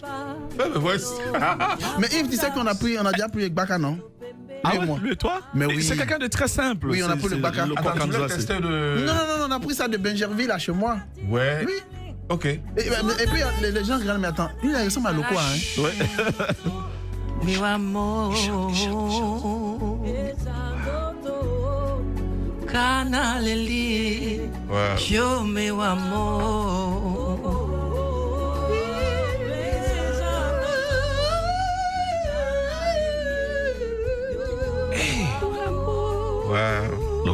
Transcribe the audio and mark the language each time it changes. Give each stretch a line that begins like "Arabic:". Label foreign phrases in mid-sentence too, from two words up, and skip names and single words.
French: Fais The Voice. Mais Yves, tu sais qu'on a déjà pris avec Baka, non? Lui et toi? Mais oui. C'est quelqu'un de très simple. Oui, on a pris le Baka. Attends, tu voulais tester de... Non, on a pris ça de Benjerville là chez moi. Ouais. Oui. Ok. Et puis les gens regardent, mais attends, il ressemble à Loco, hein? Ouais.
Portuguese: Meu amor,
Lingala: canaleli, yo
Portuguese: meu amor. Wow.